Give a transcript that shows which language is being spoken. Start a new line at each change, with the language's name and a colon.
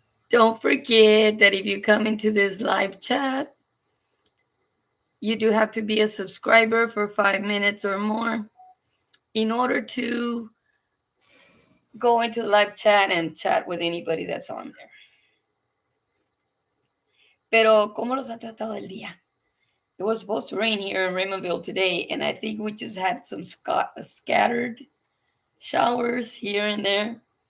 English: Don't forget that if you come into this live chat, you do have to be a subscriber for 5 minutes or more in order to go into the live chat and chat with anybody that's on there.
Spanish: Pero, ¿cómo los ha tratado el día?
English: It was supposed to rain here in Raymondville today, and I think we just had some scattered showers here and there.